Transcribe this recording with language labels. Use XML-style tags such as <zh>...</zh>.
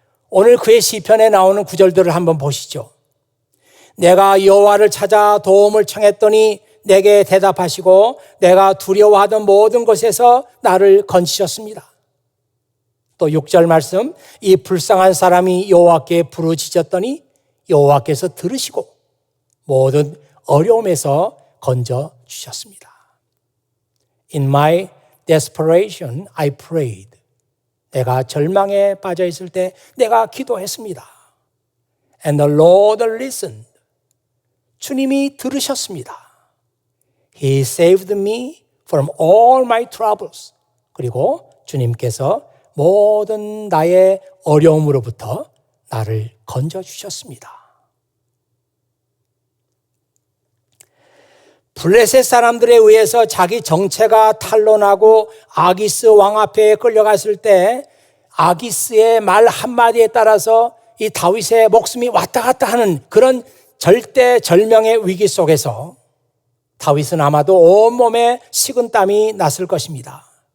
<ko>오늘 그의 시편에 나오는 구절들을 한번 보시죠. 내가 여호와를 찾아 도움을 청했더니 내게 대답하시고 내가 두려워하던 모든 것에서 나를 건지셨습니다. 또 6절 말씀, 이 불쌍한 사람이 여호와께 부르짖었더니 여호와께서 들으시고 모든 어려움에서 건져 주셨습니다.</ko> <en>In my desperation, I prayed.</en> <ko>내가 절망에 빠져 있을 때 내가 기도했습니다.</ko> <en>And the Lord listened.</en> <ko>주님이 들으셨습니다.</ko> <en>He saved me from all my troubles.</en> <ko>그리고 주님께서 모든 나의 어려움으로부터 나를 건져주셨습니다. 블레셋 사람들에 의해서 자기 정체가 탄로나고 아기스 왕 앞에 끌려갔을 때 아기스의 말 한마디에 따라서 이 다윗의 목숨이 왔다 갔다 하는 그런 절대절명의 위기 속에서 다윗은 아마도 온몸에 식은땀이 났을 것입니다.</ko>